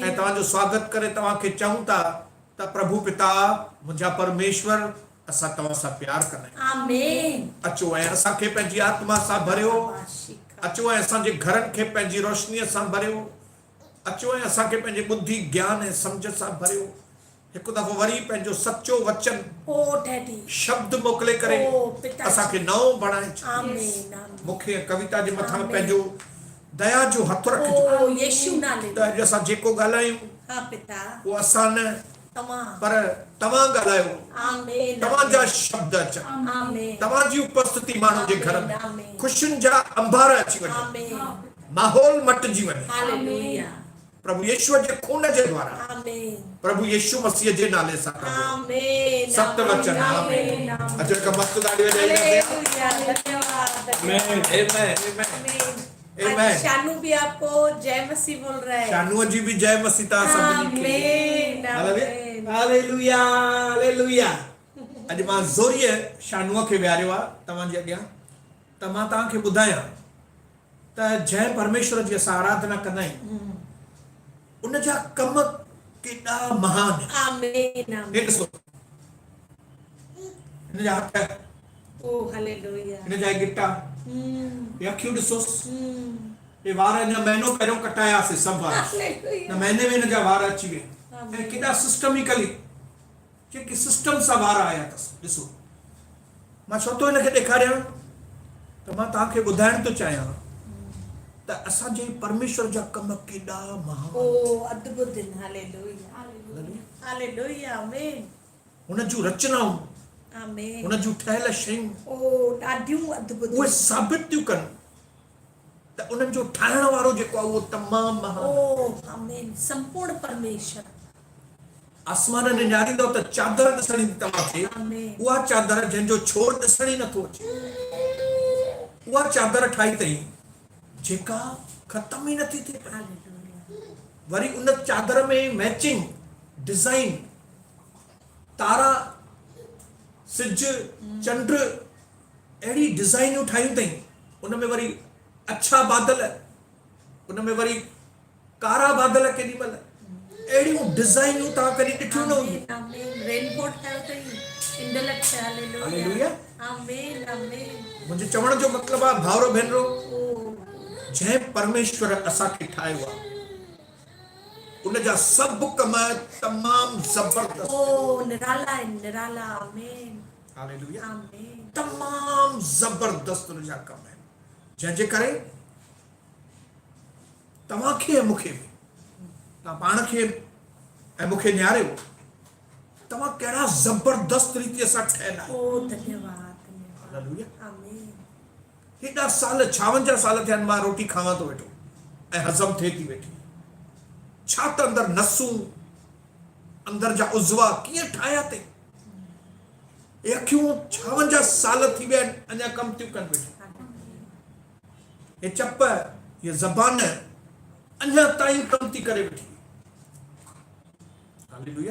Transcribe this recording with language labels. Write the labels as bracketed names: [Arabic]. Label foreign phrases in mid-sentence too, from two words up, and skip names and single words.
[Sindhi] ऐं तव्हांजो स्वागत करे तव्हांखे चऊं था त प्रभु पिता मुंहिंजा परमेश्वर असां तव्हां सां प्यार कंदा आहियूं आमीन अचो ऐं असांखे पंहिंजी आत्मा सां भरियो ताराबाशी अचो ऐं असांजे घरनि खे पंहिंजी रोशनीअ सां भरियो अचो ऐं असांखे पंहिंजे बुद्धि ज्ञान ऐं सम्झ सां भरियो हिकु दफ़ो वरी पंहिंजो सचो वचन ओ डैडी शब्द मोकिले करे ओ पिता असांखे नओं बणाए छॾ। आमीन आमीन मूंखे कविता जे मथां आमीन। पंहिंजो दया जो हथ रखिजो ओ यीशु नाले त अॼु असां जेको ॻाल्हायूं हाँ पिता उहो असां न तमाम पर तव्हां ॻाल्हायो आमीन तव्हांजा शब्द अचनि आमीन तव्हांजी उपस्थिति माण्हुनि जे घर में आमीन। ख़ुशियुनि जा अंबार अची वञे आमीन माहौल मटिजी वञे हालेलुया प्रभु यीशु जे खून जे द्वारा आमीन प्रभु यीशु मसीह जे नाले सां आमीन सत्य वचन आमीन आमीन अचो हिकु मस्त ताड़ी वॼाईंदासीं हालेलुया धन्यवाद आमीन आमीन आमीन [Hindi] शानू भी आपको जय मसीह बोल रहा है [Sindhi] शानूअ जी बि जय मसीह ता सभिनी खे आमीन हालेलुया हालेलुया अॼु मां ज़ोरीअ शानूअ खे विहारियो आहे तव्हांजे अॻियां त मां तव्हांखे ॿुधायां त जंहिं परमेश्वर जी असां आराधना कंदा आहियूं उन जा कम केॾा महान आहिनि। आमीन हे आमीन ॾिसो हिन जा हथ ओ हालेलुया हिन जा गिटा हे अखियूं ॾिसोसि हे वार अञा महीनो पहिरियों कटायासीं सभु वार हालेलुया न महीने में हिन जा वार अची विया ऐं केॾा सिस्टमिकली जेके सिस्टम सां वार आया अथसि ॾिसो मां छो थो हिनखे ॾेखारियां त मां तव्हांखे ॿुधाइण थो चाहियां त असांजे परमेश्वर जा कम केॾा महान ओ अद्भुत दिन हालेलुया हालेलुया आमीन हुन जूं रचनाऊं आमीन हुन जूं ठहियल शयूं ओ ॾाढियूं अद्भुत उहे साबित थियूं कनि त उन्हनि जो ठाहिण वारो जेको आहे उहो तमामु महान ओ आमीन संपूर्ण परमेश्वर आसमान ने न्यारींदो त चादर ॾिसणी तव्हांखे आमीन उहा चादर जंहिंजो छोर ॾिसण ई नथो अचे उहा चादर ठाही अथई जेका ख़तम ई नथी थिए हालेलुया वरी उन चादर में मैचिंग डिज़ाइन तारा सिज चंड अहिड़ी डिज़ाइनूं ठाहियूं अथई उन में वरी अछा बादल उन में वरी कारा बादल केॾी महिल अहिड़ियूं डिज़ाइनूं तव्हां कॾहिं ॾिठियूं न हूंदियूं आमीन रेनकोट ठाहियो अथई इंडलक्ष हालेलुया हालेलुया आमीन आमीन मुंहिंजे चवण जो मतिलबु आहे भाउरो भेनरो ओ जंहिं परमेश्वर असांखे ठाहियो आहे उन जा सभु कम तमामु ज़बरदस्त [Hindi] ओ निराला है निराला आमीन [Sindhi] हालेलुया आमीन तमामु ज़बरदस्त उन जा कम आहिनि जंहिंजे करे तव्हांखे ऐं मूंखे बि तव्हां पाण खे ऐं मूंखे निहारियो तव्हां कहिड़ा ज़बरदस्त रीतीअ सां ठहियल आहियो ओ धन्यवाद हालेलुया आमीन हेॾा साल 56 साल थिया आहिनि मां रोटी खावां थो वेठो ऐं हज़म थिए थी वेठी छा त अंदरि नसूं अंदरि जा उज़वा कीअं ठाहिया अथई हे अखियूं 56 साल थी विया आहिनि अञा कमु थियूं कनि वेठियूं हे चप ये ज़बान अञा ताईं कमु थी करे वेठी हालेलुया